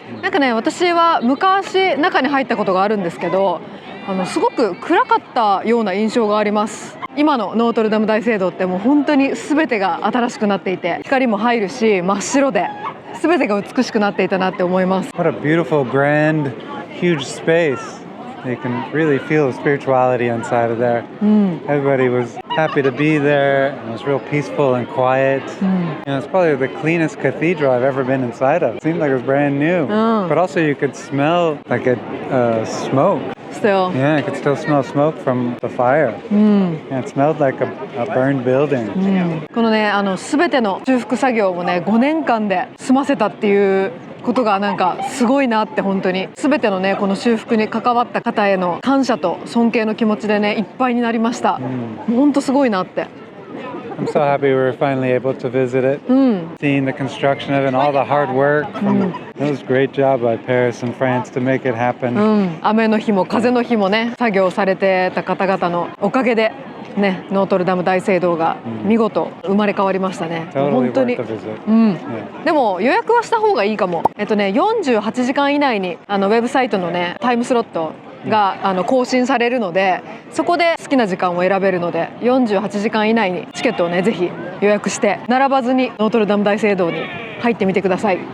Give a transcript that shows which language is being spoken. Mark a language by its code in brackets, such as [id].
[ja] なんかね、私は昔中に入ったことがあるんですけど、すごく暗かったような印象があります。今のノートルダム大聖堂ってもう本当に全てが新しくなっていて、光も入るし真っ白で全てが美しくなっていたなって思います。 [en] What a beautiful, grand, huge space. You can really feel the spirituality inside of there. Everybody was happy to be there. It was real peaceful and quiet. It's probably the cleanest cathedral I've ever been inside of. It seemed like it was brand new. But also you could smell like smoke. Still. Yeah, I could still smell smoke from the fire. Yeah, it smelled like a burned building. [ja] このね、全ての修復作業をね5年間で済ませたっていうことがなんかすごいなって、本当に全てのねこの修復に関わった方への感謝と尊敬の気持ちでねいっぱいになりました。もう本当すごいなって。 [en] I'm so happy we were finally able to visit it, seeing the construction of it and all the hard work. It was a great job by Paris and France to make it happen. [ja] 雨の日も風の日もね作業されてた方々のおかげでね、ノートルダム大聖堂が見事生まれ変わりましたね。本当に。でも予約はした方がいいかも。48時間以内にウェブサイトのねタイムスロットが更新されるので、そこで好きな時間を選べるので、48時間以内にチケットをねぜひ予約して並ばずにノートルダム大聖堂に入ってみてください。